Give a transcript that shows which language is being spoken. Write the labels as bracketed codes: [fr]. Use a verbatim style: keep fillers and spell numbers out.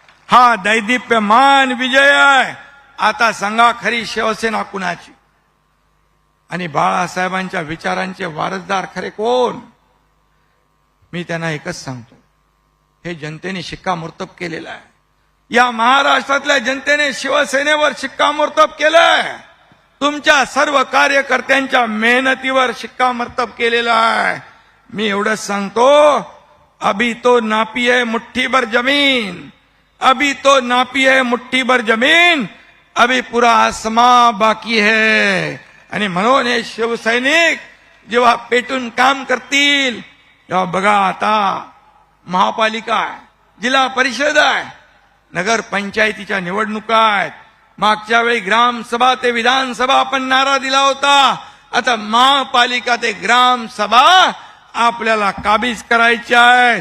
[mr] हा दैदिप्यमान विजय आहे. आता सांगा खरी शिवसेना कुणाची आणि बाळासाहेबांच्या विचारांचे वारसदार खरे कोण. मी त्यांना एकच सांगतो, हे जनतेने शिक्कामोर्तब केलेलं आहे. या महाराष्ट्रातल्या जनतेने शिवसेनेवर शिक्कामोर्तब केलंय, तुमच्या सर्व कार्यकर्त्यांच्या मेहनतीवर शिक्कामोर्तब केलेला आहे. मी एवढंच सांगतो, [hi] अभी तो नापी है मुठ्ठी भर जमीन, अभी तो नापी है मुठ्ठी भर जमीन, अभी पुरा आसमां बाकी है. [mr] आणि म्हणून हे शिवसैनिक जेव्हा पेटून काम करतील तेव्हा बघा, आता महापालिका आहे, जिल्हा परिषद आहे, नगर पंचायतीच्या निवडणुका आहेत. मागच्या वेळी ग्रामसभा ते विधानसभा आपण नारा दिला होता, आता महापालिका ते ग्रामसभा आपल्याला काबीज करायची आहे.